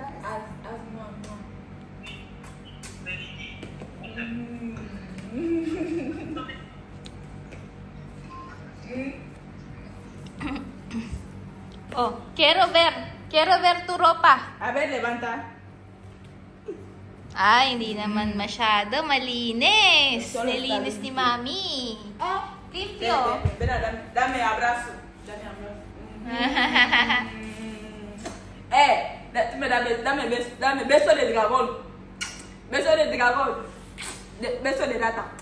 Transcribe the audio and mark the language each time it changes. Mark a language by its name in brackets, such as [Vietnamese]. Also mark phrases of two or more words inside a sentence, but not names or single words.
[Spanish] Haz mamá. Oh, quiero ver tu ropa. A ver, levanta. [Filipino] Ay, hindi naman masyado malinis. [Spanish] Solo está [Filipino] Nilinis ni [Spanish] limpio. Mami. Oh, limpio. Ven, dame abrazo. Dame abrazo. Dame beso de dragón. Beso de dragón. Beso de rata.